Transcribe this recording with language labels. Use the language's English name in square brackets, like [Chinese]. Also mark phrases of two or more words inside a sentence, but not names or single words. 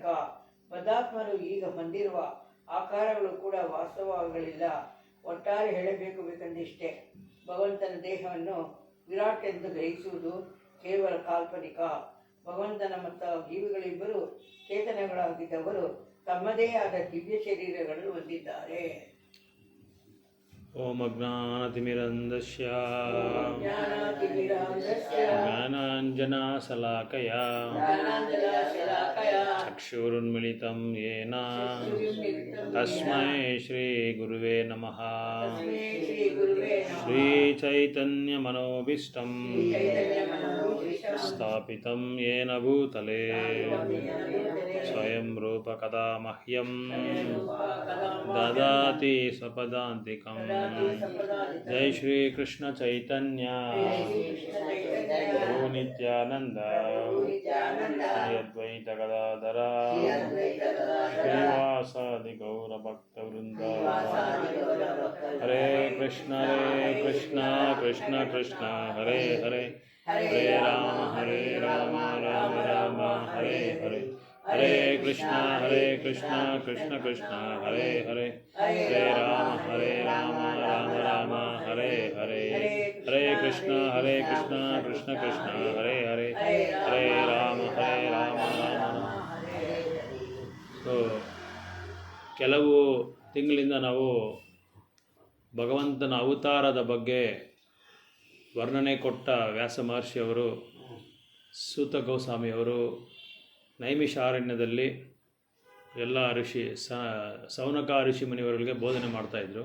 [Kannada] ಬದಾತ್ಮರು ಈಗ ಹೊಂದಿರುವ ಆಕಾರಗಳು ಕೂಡ ವಾಸ್ತವಗಳಿಲ್ಲ. ಒಟ್ಟಾರೆ ಹೇಳಬೇಕೆಂದಿಷ್ಟೇ, ಭಗವಂತನ ದೇಹವನ್ನು ವಿರಾಟ್ ಎಂದು ಗ್ರಹಿಸುವುದು ಕೇವಲ ಕಾಲ್ಪನಿಕ. ಭಗವಂತನ ಮತ್ತು ಜೀವಿಗಳಿಬ್ಬರು ಚೇತನಗಳಾಗಿದ್ದವರು ತಮ್ಮದೇ ಆದ ದಿವ್ಯ ಶರೀರಗಳನ್ನು ಹೊಂದಿದ್ದಾರೆ. [Sanskrit] ಓಂ ಅಜ್ಞಾನತಿಮಿರಂಧಸ್ಯ ಜ್ಞಾನಾಂಜನಶಲಾಕಯ ಚಕ್ಷುರುನ್ಮಿಲಿತಂ ಯೇನ ತಸ್ಮೈ ಶ್ರೀ ಗುರುವೇ ನಮಃ. ಶ್ರೀ ಚೈತನ್ಯ ಮನೋಭೀಷ್ಟಂ ಸ್ಥಾಪಿತಂ ಯೇನ ಭೂತಲೇ ಸ್ವಯಂ ರೂಪ ಕದಾ ಮಹ್ಯಂ ದದಾತಿ ಸ್ವಪದಾಂತಿಕಂ. ಜೈ ಶ್ರೀ ಕೃಷ್ಣ ಚೈತನ್ಯ ಪ್ರಭು ನಿತ್ಯಾನಂದ ಶ್ರೀ ಅದ್ವೈತ ಗದಾಧರ ಶ್ರೀವಾಸಾದಿ ಗೌರ ಭಕ್ತ ವೃಂದ. ಹರೇ ಕೃಷ್ಣ ಕೃಷ್ಣ ಕೃಷ್ಣ ಹರೇ ಹರೇ, ಹರೇ ರಾಮ ರಾಮ ರಾಮ ಹರೇ ಹರೇ. ಹರೇ ಕೃಷ್ಣ ಕೃಷ್ಣ ಕೃಷ್ಣ ಹರೇ ಹರೇ, ಹರೇ ರಾಮ ರಾಮ ರಾಮ ಹರೇ ಹರೇ. ಹರೇ ಕೃಷ್ಣ ಕೃಷ್ಣ ಕೃಷ್ಣ ಹರೇ ಹರೇ, ಹರೇ ರಾಮ ರಾಮ ರಾಮ. [Kannada] ಸೊ ಕೆಲವು ತಿಂಗಳಿಂದ ನಾವು ಭಗವಂತನ ಅವತಾರದ ಬಗ್ಗೆ ವರ್ಣನೆ ಕೊಟ್ಟ ವ್ಯಾಸ ಮಹರ್ಷಿಯವರು, ಸೂತ ಗೋಸ್ವಾಮಿಯವರು ನೈಮಿಷಾರಣ್ಯದಲ್ಲಿ ಎಲ್ಲ ಋಷಿ ಸೌನಕ ಋಷಿ ಮುನಿವರಿಗೆ ಬೋಧನೆ ಮಾಡ್ತಾಯಿದ್ರು.